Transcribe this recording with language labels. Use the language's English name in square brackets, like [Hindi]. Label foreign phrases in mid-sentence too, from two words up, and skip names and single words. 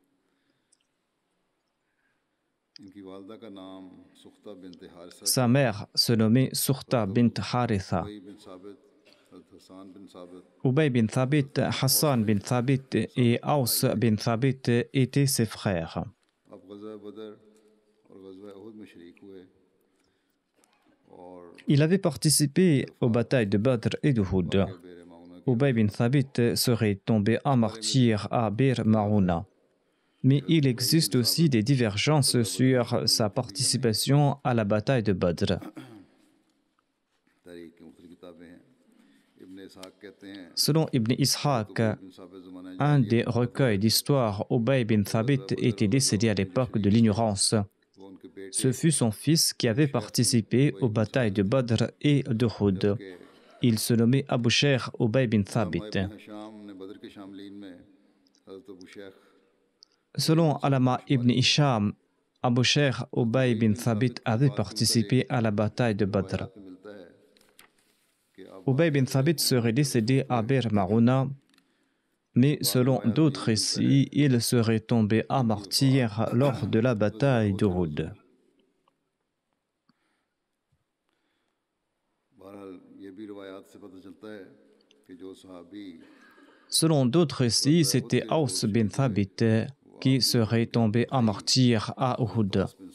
[Urdu] ان کی والدہ کا نام سختہ بنت حارثہ. [French] Sa mère se nommait Surta bint Haritha. [Urdu] ابی بن ثابت حضرت حسان بن ثابت [French] Ubay bin Thabit, Hassan bin Thabit et Aus bin Thabit étaient ses frères. [Urdu] اب غزوہ بدر اور غزوہ احد میں شریک ہوئے. [French] Il avait participé aux batailles de Badr et d'Uhud. Ubay bin Thabit serait tombé en martyr à Bir Maouna. Mais il existe aussi des divergences sur sa participation à la bataille de Badr. Selon Ibn Ishaq, un des recueils d'histoire, Ubay bin Thabit était décédé à l'époque de l'ignorance. Ce fut son fils qui avait participé aux batailles de Badr et d'Uhud. Il se nommait Abu Sheikh Ubay bin Thabit. Selon Alama ibn Hisham, Abu Sheikh Ubay bin Thabit avait participé à la bataille de Badr. Ubay bin Thabit serait décédé à Bir Maouna, mais selon d'autres récits, il serait tombé à martyr lors de la bataille d'Uhud. Selon d'autres récits, c'était Aus bin Thabit qui serait tombé en martyr à Uhud.